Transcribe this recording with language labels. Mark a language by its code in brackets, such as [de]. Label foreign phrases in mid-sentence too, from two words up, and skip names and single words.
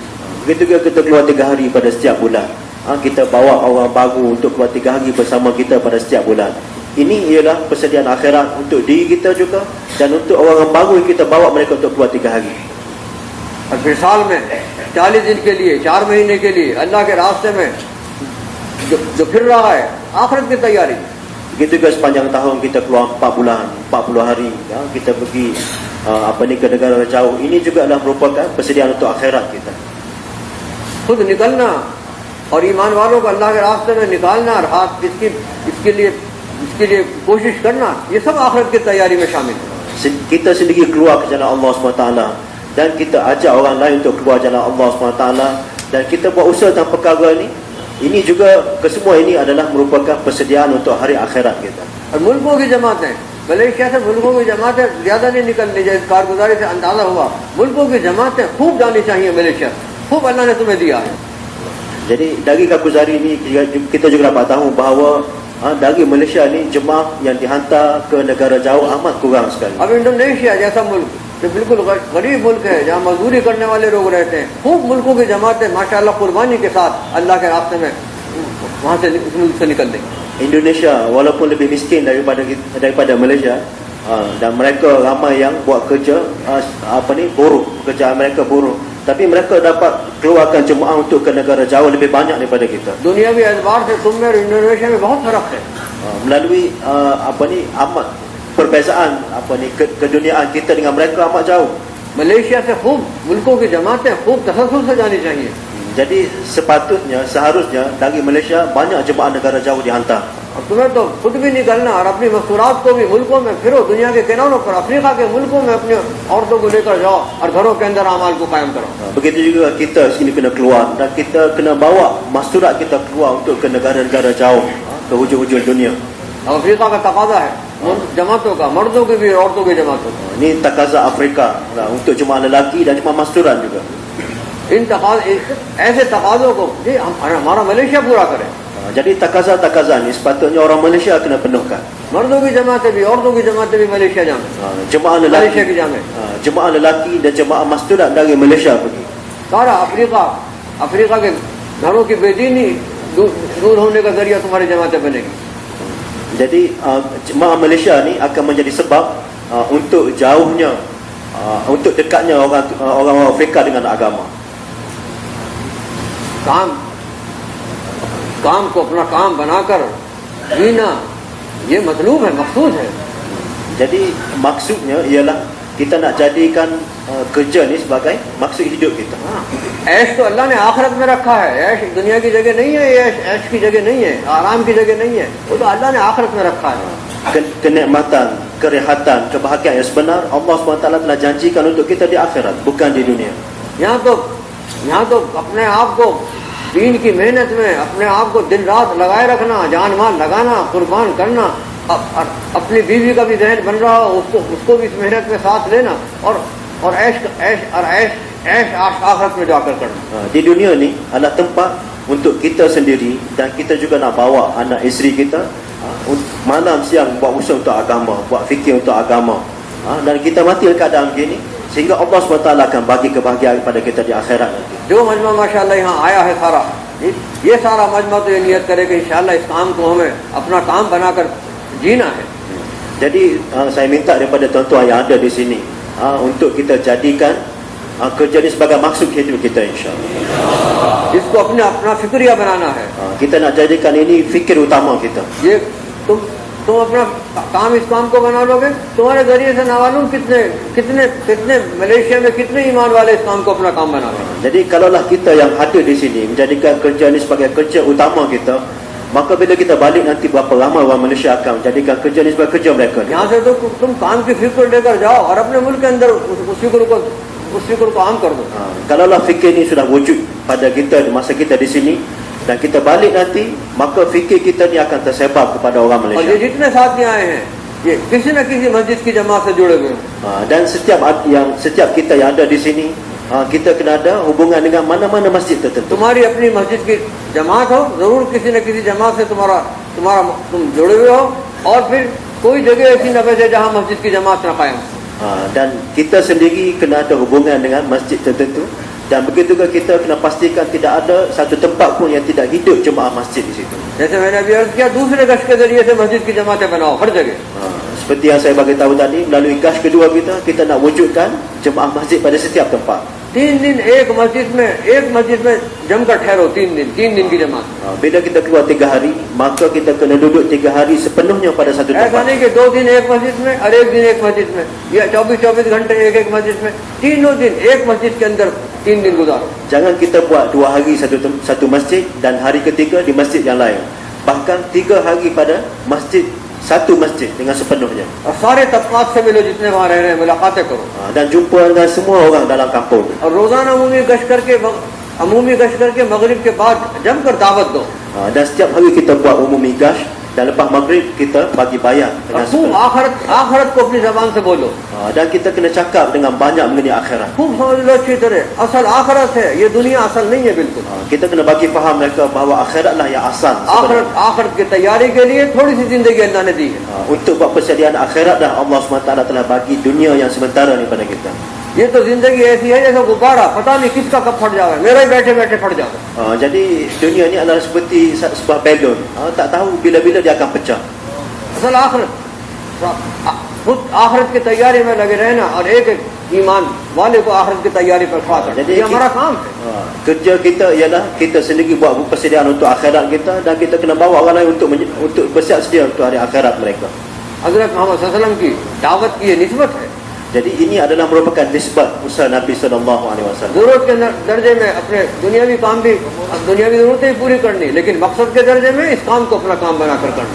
[ms] Begitu juga kita keluar 3 hari pada setiap bulan, kita bawa orang baru untuk keluar 3 hari bersama kita pada setiap bulan. Ini ialah persediaan akhirat untuk diri kita juga, dan untuk orang baru kita bawa mereka untuk keluar 3 hari. [ur] اور پھر سال میں 40 دن کے لیے، 4 مہینے کے لیے اللہ کے راستے میں جو پھر رہا ہے آخرت کی تیاری. [ms] Begitu juga sepanjang tahun kita keluar 4 bulan, 40 hari, kita pergi ke negara jauh. Ini juga adalah merupakan persediaan untuk akhirat kita. [ur] خود نکلنا اور ایمان والوں کو اللہ کے راستے میں نکالنا اور ہاتھ اس کے لیے کوشش کرنا، یہ سب آخرت کی تیاری میں شامل ہے. [ms] Kita sendiri keluar ke jalan Allah SWT, dan kita ajak orang lain untuk keluar jalan Allah SWT, dan kita buat usaha tentang perkara ini juga, kesemua ini adalah merupakan persediaan untuk hari akhirat kita. [ur] اور ملکوں کی جماعتیں، ملائیشیا سے ملکوں کی جماعتیں زیادہ نہیں نکلنی چاہییں، کارگزاری سے اندازہ ہوا ملکوں کی جماعتیں خوب جانی چاہییں ملائیشیا، خوب اللہ نے تمہیں دیا ہے. [ms] Jadi dari Kakuzari ini kita juga dapat tahu bahawa dari Malaysia ni jemaah yang dihantar ke negara jauh amat kurang sekali. [ur] اب انڈونیشیا جیسا ملک جو بالکل غریب ملک ہے، جہاں مزدوری کرنے والے لوگ رہتے ہیں، خوب ملکوں کی جماعتیں ماشاءاللہ قربانی کے ساتھ اللہ کے راستے میں وہاں سے اس ملک سے نکل دیں گے. [ms] Indonesia walaupun lebih miskin daripada Malaysia, dan mereka ramai yang buat kerja buruh, pekerjaan mereka buruh, tapi mereka dapat keluarkan jemaah untuk ke negara jauh lebih banyak daripada kita. [ur] دنیاوی اعتبار سے تم میں اور انڈونیشیا میں بہت فرق ہے. [ms] Melalui amat perbezaan keduniaan kita dengan mereka amat jauh. [ur] ملائیشیا سے خوب ملکوں کی جماعتیں خوب تسلسل سے جانی چاہییں. [ms] Jadi seharusnya dari Malaysia banyak jemaah negara jauh dihantar. [ur] اور تمہیں تو خود بھی نکلنا اور اپنی مستورات کو بھی ملکوں میں پھرو، دنیا کے کناروں پر، افریقہ کے ملکوں میں اپنی عورتوں کو لے کر جاؤ اور گھروں کے اندر اعمال کو قائم کرو. [ms] Begitu juga kita sini kena keluar, dan kita kena bawa masturat kita keluar untuk ke negara-negara jauh, ke hujung-hujung dunia. [ur] افریقہ کا تقاضا ہے جماعتوں کا، مردوں کی بھی عورتوں کی جماعتوں کا. [ms] Ini takaza Afrika untuk jemaah lelaki dan jemaah masturan juga. [ur] ایسے تقاضوں کو ہمارا ملائیشیا پورا کرے. [ms] Jadi takaza ni sepatutnya orang Malaysia kena penuhkan. [ur] مردوں کی جماعتیں بھی، عورتوں کی جماعتیں بھی ملائیشیا جامے, [ms] Jemaah मलेशिया lelaki, [ur] کی جامے. [ms] jemaah lelaki dan jemaah masturan dari Malaysia pergi. [ur] سارا افریقہ کے گھروں کی بے دینی دور ہونے کا ذریعہ تمہاری جماعتیں بنے گی. [ms] Jadi jemaah Malaysia ni akan menjadi sebab untuk jauhnya, untuk dekatnya orang Afrika dengan agama. [ur] کام کو اپنا کام بنا کر جینا یہ مطلوب ہے، مقصود ہے. [ms] Jadi maksudnya ialah kita nak jadikan kerja ni sebagai maksud hidup kita. [ur] ہاں، عیش تو اللہ نے آخرت میں رکھا ہے۔ عیش دنیا کی جگہ نہیں ہے، یہ عیش کی جگہ نہیں ہے، آرام کی جگہ نہیں ہے، وہ تو اللہ نے آخرت میں رکھا ہے. [ms] Kenikmatan, kerehatan, kebahagiaan yang sebenar Allah SWT telah janjikan untuk kita di akhirat, bukan di dunia. [ur] یہاں تو اپنے آپ کو دین کی محنت میں اپنے آپ کو دن رات لگائے رکھنا، جان مال لگانا، قربان کرنا، اپنی بیوی کا بھی ذہن بن رہا ہو، اس کو بھی اس محنت میں ساتھ لینا اور عیش آخرت میں جا کر کرنا. [ms] Di dunia ni adalah tempat untuk kita sendiri dan kita juga nak bawa anak isteri kita malam siang buat usaha untuk agama, buat fikir untuk agama. Dan kita mati dalam keadaan begini sehingga Allah SWT akan bagi kebahagiaan kepada kita di akhirat nanti. [ur] جو مجمع ماشاءاللہ یہاں آیا ہے سارا، یہ سارا مجمع تو یہ نیت کرے کہ ان شاءاللہ اس کام کو ہمیں اپنا کام بنا کر جینا ہے. [ms] Jadi saya minta daripada tuan-tuan yang ada di sini untuk kita jadikan kerja ini sebagai maksud hidup kita, insya-Allah. [ur] اس کو اپنا فکریہ بنانا ہے. [ms] Kita nak jadikan ini fikir utama kita. [ur] یہ تم اپنا کام اس کام کو بنا لو گے، تمہارے ذریعے سے نہ معلوم کتنے ملائیشیا میں کتنے ایمان والے اس کام کو اپنا کام بنا رہے ہیں. [ms] Jadi kalaulah kita yang hadir di sini menjadikan kerja ini sebagai kerja utama kita, maka bila kita balik nanti berapa ramai orang Malaysia akan menjadikan kerja ini sebagai kerja mereka. [ur] یہاں سے تو تم کام کی فکر لے کر جاؤ اور اپنے ملک کے اندر اس فکر کو عام کر دو. [ms] Kalaulah fikir ini sudah wujud pada kita di masa kita di sini dan kita balik nanti, maka fikir kita ni akan tersebar kepada orang और Malaysia. [ur] یہ جتنے ساتھی آئے ہیں یہ کسی نہ کسی مسجد کی جماعت سے جڑے ہوئے ہیں. [ms] Dan setiap kita yang ada di sini, kita kena ada hubungan dengan mana-mana masjid tertentu. [ur] تمہاری اپنی مسجد کی جماعت ہو، ضرور کسی نہ کسی جماعت سے تم جڑے ہوئے ہو اور پھر کوئی جگہ ایسی نہ بچے جہاں مسجد کی جماعت نہ قائم. [ms] Dan kita sendiri kena ada hubungan dengan masjid tertentu. Dan begitu juga kita kena pastikan tidak ada satu tempat pun yang tidak hidup jemaah masjid di situ. [ur] جیسے میں نے ابھی عرض کیا، دوسرے گش کے ذریعے سے مسجد کی جماعتیں بناؤ ہر جگہ. [ms] Seperti yang saya bagi tahu tadi, melalui gas kedua kita nak wujudkan jemaah masjid pada setiap tempat. [ur] 3 دن ایک مسجد میں جم کر ٹھہرو، 3 دن کی جماعت. [ms] Bila kita keluar 3 hari, maka kita kena duduk 3 hari sepenuhnya pada satu ऐसा tempat. [ur] نہیں کہ 2 دن ایک مسجد میں اور 1 دن ایک مسجد میں، یا 24 گھنٹے ایک مسجد میں، تینوں دن ایک مسجد کے اندر 3 دن گزارو. [ms] Jangan kita buat 2 hari satu masjid dan hari ketiga di masjid yang lain. Bahkan 3 hari pada satu masjid dengan sepenuhnya. [ur] اور سارے طبقات سے ملو، جتنے وہاں رہ رہے ہیں ملاقاتیں کرو [ms] Dan jumpa dengan semua orang dalam kampung. [ur] اور روزانہ عمومی گشت کر کے مغرب کے بعد جم کر دعوت دو. [ms] Dan setiap hari kita buat umumi gash dan lepas maghrib kita bagi bayat dengan खूब sepenuh. [ur] آخرت کو اپنی زبان سے بولو, [ms] Dan kita kena cakap dengan banyak mengenai akhirat. [ur] خوب سمجھ لو اچھی طرح، اصل آخرت ہے، یہ دنیا اصل نہیں ہے بالکل. [ms] Kita kena bagi faham mereka bahawa akhiratlah yang asal sebenarnya. [ur] آخرت کی تیاری کے لیے تھوڑی سی زندگی اللہ نے دی ہے. [ms] Untuk buat persediaan akhirat dah Allah SWT telah bagi dunia yang sementara ni pada kita. [ur] یہ تو زندگی ایسی ہے جیسے غبارہ، پتا نہیں کس کا کب پھٹ جاوے، میرا ہی بیٹھے بیٹھے پھٹ جاوے. [ms] Jadi dunia ni adalah seperti sebuah balon. Tak tahu bila-bila dia akan pecah. [ur] اصل خود آخرت کی تیاری میں لگے رہنا اور ایک ایمان والے کو آخرت کی تیاری پر کھڑا کرنا، یہ ہمارا کام ہے. [ms] Kerja kita ialah kita sendiri buat persediaan untuk akhirat kita dan kita kena bawa orang lain untuk bersiap sedia untuk hari akhirat mereka. [ur] حضرت محمد صلی اللہ علیہ وسلم کی دعوت کی یہ نسبت ہے. [ms] Jadi ini adalah merupakan nisbat usaha Nabi SAW. [ur] ضرورت کے درجے میں اپنے دنیاوی کام بھی، دنیاوی ضرورتیں پوری کرنی، لیکن مقصد کے درجے میں اس کام کو اپنا کام بنا کر کرنا.